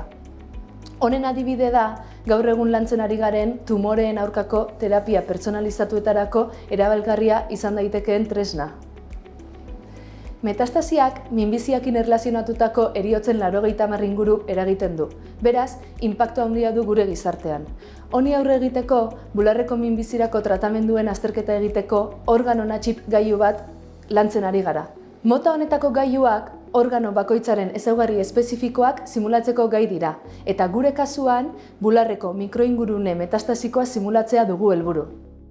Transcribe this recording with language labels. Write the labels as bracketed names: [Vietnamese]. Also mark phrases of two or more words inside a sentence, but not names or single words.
[Basque] Honen adibide da, gaur egun lantzen ari garen tumoreen aurkako terapia pertsonalizatuetarako erabilgarria izan daitekeen tresna. Metastasiak minbiziakin erlazionatutako heriotzen 80 inguru eragiten du. Beraz, inpaktu handia du gure gizartean. Honi aurre egiteko, bularreko minbizirako tratamenduen azterketa egiteko organo-on-a-chip gailu bat lantzen ari gara. Mota honetako gailuak organo bakoitzaren ezaugarri espezifikoak simulatzeko gai dira, eta gure kasuan bularreko mikroingurune metastasikoa simulatzea dugu helburu.